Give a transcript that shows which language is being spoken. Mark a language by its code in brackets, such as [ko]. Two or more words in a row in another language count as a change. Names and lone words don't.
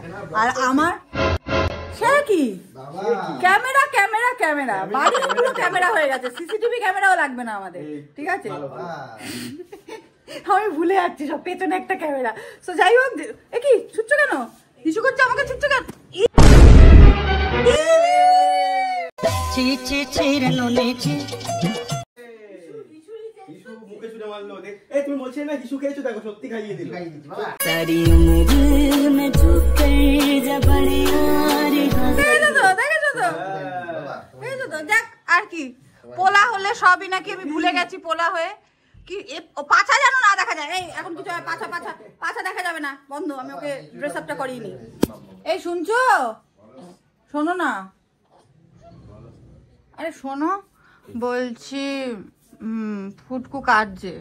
[bn] আর আমার সে কি ক্যামেরা ক্যামেরা ক্যামেরা, বাড়ি পুরো ক্যামেরা হয়ে গেছে, সিসিটিভি ক্যামেরাও লাগবে না আমাদের, ঠিক আছে? আমি ভুলে যাচ্ছি সব, পেছনে একটা ক্যামেরা। সো যাই হোক, এ কি ছুটছো কেন? ইস্যু করছো আমাকে, ছুটছো কেন? Chi chi chi re no ni chi. মুখে ছুঁড়ে মারলো, দেখ এই তুমি বলছিলে না কিছু খেয়েছো, দেখো সত্যি খাইয়ে দিল। [hi] सारी उम्र में झुक कर जब बड़े यारी [bn] দেখ। আর কি পোলা হলে সবই নাকি আমি ভুলে গেছি, পোলা হয়ে কি পাছা যেন না দেখা যায়। এই এখন কিছু পাছা পাছা পাছা দেখা যাবে না, বন্ধু। আমি ওকে ড্রেস আপটা করিনি। এই শুনছো? শোনো না, আরে শোনো বলছি, ফুটকু কাটছে।